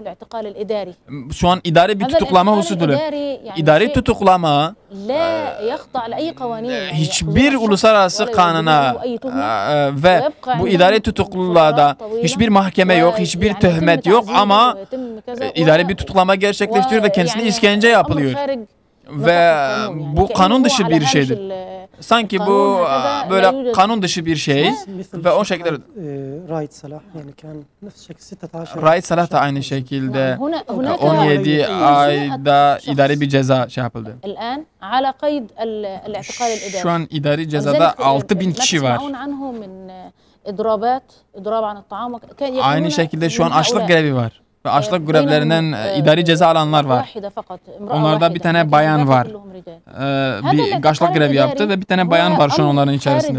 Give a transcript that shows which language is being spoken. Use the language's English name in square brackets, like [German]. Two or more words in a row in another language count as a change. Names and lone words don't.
[Turkish] Şu an idari bir tutuklama hususudur. İdari tutuklama hiçbir uluslararası kanuna ve bu idari tutukluluğa hiçbir mahkeme yok, hiçbir töhmet yok ama idari bir tutuklama gerçekleştiriyor ve kendisine işkence yapılıyor. Ve bu kanun dışı bir şeydir. Sanki bu böyle kanun dışı bir şey ve o şekilde [Arabic] رايد صلاح يعني كان نفس الشيء 16 [Turkish] Raid Salah da aynı şekilde 17 ayda idari bir ceza şey yapıldı. [Arabic] الآن على قيد الاعتقال الإداري. [Turkish] Şu an idari cezada 6000 kişi var. Aynı şekilde şu an açlık grevi var. Ve açlık grevlerinden idari ceza alanlar var. Onlarda bir tane bayan var. Bir açlık grevi yaptı ve bir tane bayan var şu an onların içerisinde.